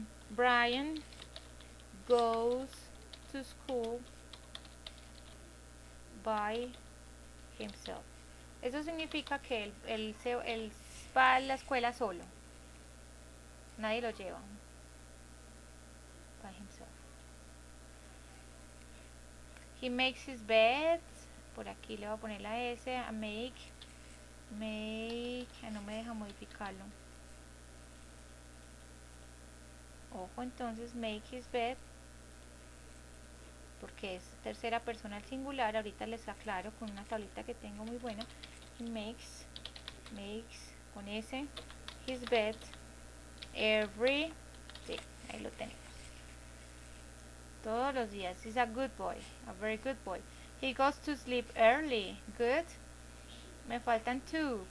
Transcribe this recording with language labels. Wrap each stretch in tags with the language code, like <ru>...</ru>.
<en>Brian goes to school by himself.</en> <es>Eso significa que él va a la escuela solo. Nadie lo lleva.</es> <en>By himself. He makes his bed.</en> <es>Por aquí le voy a poner la S. A make. No me deja modificarlo. Ojo, entonces</es> <en>make his bed,</en> <es>porque es tercera persona al singular. Ahorita les aclaro con una tablita que tengo muy buena.</es> <en>He makes</en> <es>con S</es> <en>his bed every day.</en> <es>Ahí lo tenemos. Todos los días.</es> <en>He's a good boy, a very good boy. He goes to sleep early. Good.</en> <es>Me faltan</es> <en>two.</en>